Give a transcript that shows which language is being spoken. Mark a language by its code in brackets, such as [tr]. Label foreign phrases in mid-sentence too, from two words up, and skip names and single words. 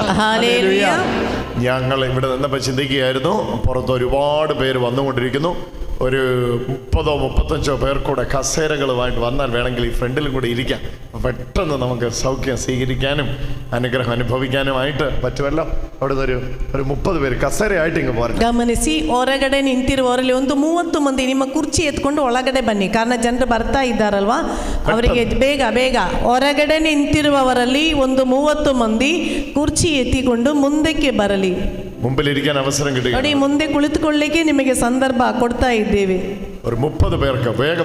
[ml] ഞങ്ങൾ ഇവിടെ നിന്നപ്പോൾ ചിന്തിക്കുകയായിരുന്നു, പുറത്ത് ഒരുപാട് പേര് വന്നുകൊണ്ടിരിക്കുന്നു. ഒരു 30-35 പേർ കൂടെ കസേരകളുമായിട്ട് വന്നാൽ വേണമെങ്കിൽ ഈ ഫ്രണ്ടിലും കൂടി ഇരിക്കാം. പെട്ടെന്ന് നമുക്ക് സൗഖ്യം സ്വീകരിക്കാനും അനുഗ്രഹം അനുഭവിക്കാനുമായിട്ട് പറ്റുമല്ലോ. അവിടെ നിന്ന് ഒരു 30 പേര് [kn] ಕಸರೆಯಾಯ್ತು ಹಿಂಗೆ ಬರ ಗಮನಿಸಿ, ಹೊರಗಡೆ ನಿಂತಿರುವವರಲ್ಲಿ ಒಂದು 30 ಮಂದಿ ನಿಮ್ಮ ಕುರ್ಚಿ ಎತ್ಕೊಂಡು ಒಳಗಡೆ ಬನ್ನಿ. ಕಾರಣ ಜನರು ಬರ್ತಾ ಇದ್ದಾರಲ್ವಾ, ಅವರಿಗೆ ಬೇಗ ಬೇಗ ಹೊರಗಡೆ ನಿಂತಿರುವವರಲ್ಲಿ ಒಂದು 30 ಮಂದಿ ಕುರ್ಚಿ ಎತ್ತಿಕೊಂಡು ಮುಂದಕ್ಕೆ ಬರಲಿ. [ml] മുമ്പിലിരിക്കാൻ അവസരം കിട്ടുക. [kn] ನೋಡಿ, ಮುಂದೆ ಕುಳಿತುಕೊಳ್ಳಿಕ್ಕೆ ನಿಮಗೆ ಸಂದರ್ಭ ಕೊಡ್ತಾ ಇದ್ದೇವೆ. [ml] ഒരു 30 പേർക്ക് വേഗം